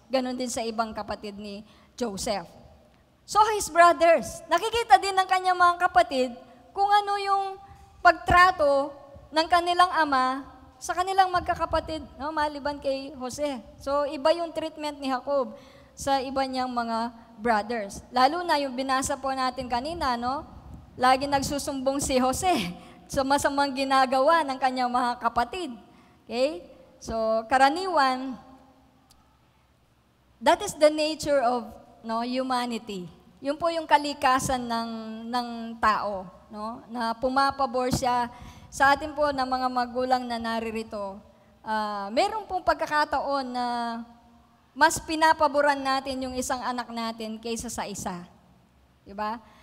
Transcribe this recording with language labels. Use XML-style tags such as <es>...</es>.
<tl>Ganon din sa ibang kapatid ni Joseph. So,</tl> <en>his brothers,</en> <tl>nakikita din ng kanyang mga kapatid kung ano yung pagtrato ng kanilang ama sa kanilang magkakapatid, no, maliban kay Jose. So, iba yung treatment ni Jacob sa iba niyang mga brothers. Lalo na yung binasa po natin kanina, no? Lagi nagsusumbong si Jose sa masamang ginagawa ng kanyang mga kapatid.</tl> <en>Okay? So, karaniwan, that is the nature of humanity.</en> <tl>Yun po yung kalikasan ng tao, no? Na pumapabor siya sa atin po na mga magulang na naririto. Meron pong pagkakataon na mas pinapaboran natin yung isang anak natin kaysa sa isa. Diba?</tl>